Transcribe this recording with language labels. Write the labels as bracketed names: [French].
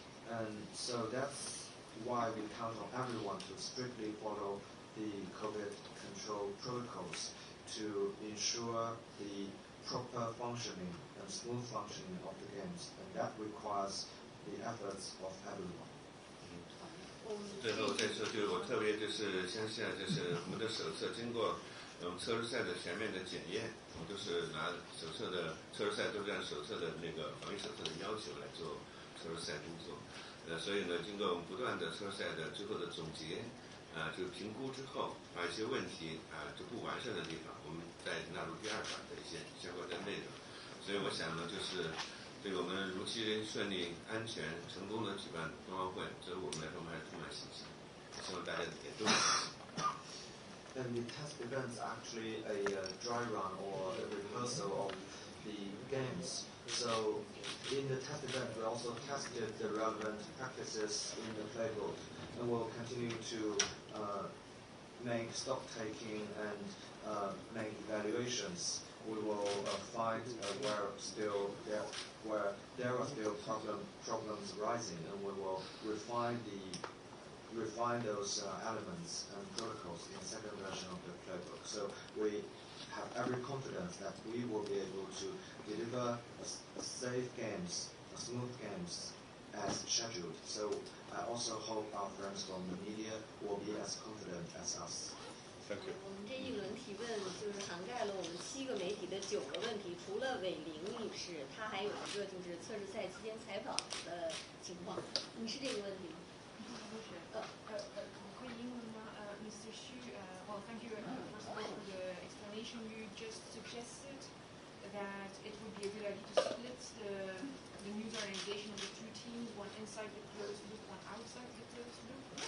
[English] And so that's why we count on everyone to strictly follow the COVID control protocols to ensure the proper functioning and smooth functioning of the games, and that requires the efforts of everyone. [Chinese] 最后再说，就是我特别就是相信，就是我们的手册经过测试赛的全面的检验，我们都是拿手册的测试赛都是按手册的那个防疫手册的要求来做测试赛工作。所以呢，经过我们不断的测试赛的最后的总结，就评估之后，把一些问题就不完善的地方，我们再纳入第二版的一些相关的内容。所以我想呢，就是对我们如期顺利、安全、成功的举办冬奥会，对我们来说我们还是充满信心。希望大家也都有信心。 [English] And the test events are actually a dry run or a rehearsal of the games. So in the test event, we also tested the relevant practices in the playbook, and we'll continue to make stock taking and make evaluations. We will find where there are still problems arising, and we will refine those elements and protocols in the second version of the playbook. So we have every confidence that we will be able to deliver a safe games, a smooth games as scheduled. So I also hope our friends from the media will be as confident as us. Thank you. [Chinese] 我们这一轮提问就是涵盖了我们7个媒体的9个问题，除了韦玲女士，她还有一个就是测试赛期间采访的情况。你是这个问题吗？可以英文吗？Mr. [English] Xu, well, thank you first of all for the explanation. You just suggested that it would be a good idea to split the news organization into 2 teams, one inside the closed loop, one outside the closed loop.